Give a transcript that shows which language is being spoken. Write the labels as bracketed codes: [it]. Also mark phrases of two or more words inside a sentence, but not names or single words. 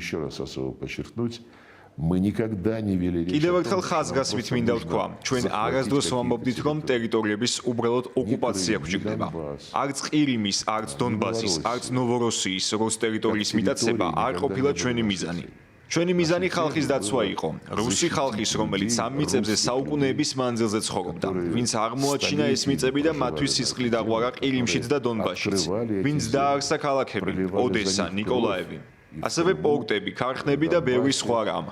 [ru] еще раз особо подчеркнуть, мы никогда не вели речь [ka] კიდევ [ru] о [ka] ერთხელ [ru] том, [ka] ხაზგასმით მინდა ვთქვა, ჩვენ არასდროს ვამბობდით, რომ ტერიტორიების უბრალოდ ოკუპაცია გვჭირდება. არც ყირიმის, არც დონბასის, არც ნოვოროსიის როს ტერიტორიის მიტაცება არ ყოფილა ჩვენი მიზანი. ჩვენი მიზანი ხალხის დაცვა იყო, რუსი ხალხის, რომელიც ამ მიწებზე საუკუნეების მანძილზე ცხოვრობდა, ვინც აღმოაჩინა ეს მიწები და მათთვის სისხლი დაღვარა ყირიმშიც და დონბასშიც, ვინც დააარსა ქალაქები, ოდესა, ნიკოლაევი, ასევე პორტები, ქარხნები და ბევრი სხვა რამ.